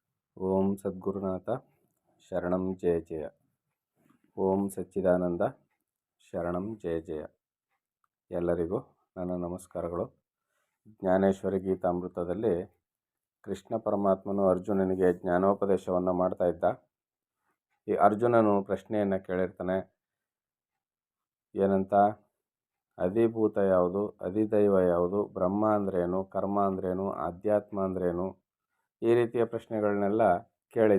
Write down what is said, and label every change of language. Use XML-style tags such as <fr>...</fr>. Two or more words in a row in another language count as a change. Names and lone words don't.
<sa>ಓಂ ಸದ್ಗುರುನಾಥ ಶರಣಂ ಜಯ ಜಯ. ಓಂ ಸಚ್ಚಿದಾನಂದ ಶರಣಂ ಜಯ ಜಯ.</sa> <kn>ಎಲ್ಲರಿಗೂ ನನ್ನ ನಮಸ್ಕಾರಗಳು. ಜ್ಞಾನೇಶ್ವರಿ ಗೀತಾಮೃತದಲ್ಲಿ ಕೃಷ್ಣ ಪರಮಾತ್ಮನು ಅರ್ಜುನನಿಗೆ ಜ್ಞಾನೋಪದೇಶವನ್ನು ಮಾಡ್ತಾ ಇದ್ದ. ಈ ಅರ್ಜುನನು ಪ್ರಶ್ನೆಯನ್ನು ಕೇಳಿರ್ತಾನೆ, ಏನಂತ? ಅಧಿಭೂತ ಯಾವುದು, ಅಧಿದೈವ ಯಾವುದು, ಬ್ರಹ್ಮ ಅಂದ್ರೇನು, ಕರ್ಮ ಅಂದ್ರೇನು, ಆಧ್ಯಾತ್ಮ ಅಂದ್ರೇನು, ಈ ರೀತಿಯ ಪ್ರಶ್ನೆಗಳನ್ನೆಲ್ಲ ಕೇಳಿದ್ದ.</kn>